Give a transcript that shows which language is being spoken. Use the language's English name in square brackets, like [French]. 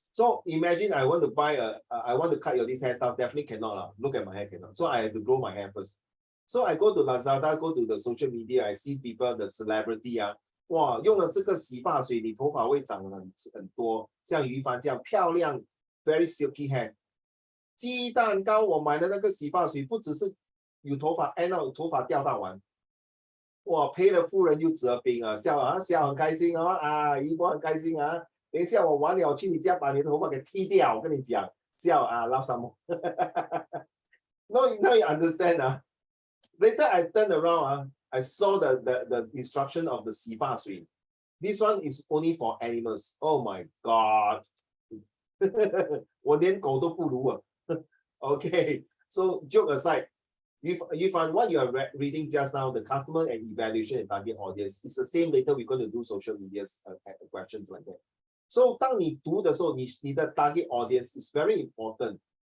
[English] So imagine I want to buy I want to cut your this hairstyle. Definitely cannot. Look at my hair, cannot. So I have to grow my hair first. So I go to Lazada, go to the social media. I see people, the celebrity [Chinese] 哇，用了这个洗发水，你头发会长很多，像于凡这样漂亮 [English] ，very silky hair。 [Chinese] 鸡蛋糕我买的那个洗发水，不只是有头发，哎，那有头发掉到完。哇，赔了夫人又折兵笑笑很开心一波很开心等一下我完了去你家把你的头发给剃掉，我跟你讲，笑love some [English] No, you understand Later I turn around I saw the instruction of the [Chinese] 洗发水 This one is only for animals. [English] Oh my god [Chinese] 我连狗都不如 [English] Okay, so joke aside, you find what you are reading just now, the customer and evaluation and target audience, it's the same. Later we're going to do social media questions like that. So [Chinese] 当你读的时候， [English] 你的 target audience is very important.